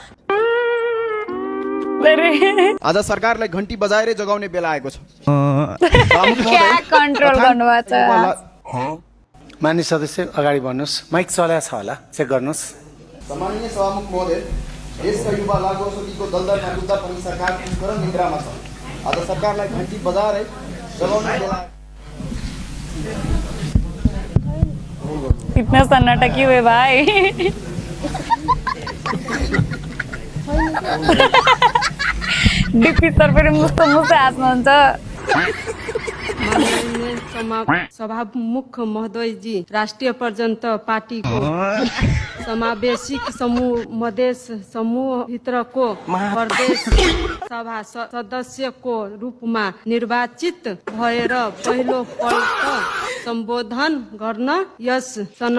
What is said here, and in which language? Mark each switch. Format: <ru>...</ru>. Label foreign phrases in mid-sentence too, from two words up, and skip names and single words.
<ne>आज सरकारलाई घन्टी बजाएर जगाउने बेला आएको छ। क्या कन्ट्रोल गर्नुभएको छ? मान्य सदस्य अगाडि बढ्नुहोस्। माइक चलाएको छ होला, चेक गर्नुहोस्। सम्माननीय सभामुख महोदय, देशका युवा लागु औषधिको दलदलमा डुब्दा पनि सरकार कुम्भकर्ण निन्द्रामा छ। आज सरकारलाई घन्टी बजाएर जगाउने बेला</ne> <hi>इतना सन्नाटा क्यों है भाई?</hi> <ne>डिप्टी सर पनि मुस्तो मुस्तो हाँस्नुहुन्छ। सभामुख महोदय जी, राष्ट्रिय प्रजातन्त्र पार्टीको समावेशिक समूह मधेस समूह भित्रको प्रदेश सभा सदस्यको रूपमा निर्वाचित भएर पहिलो पल्ट सम्बोधन गर्न यस सनम।</ne>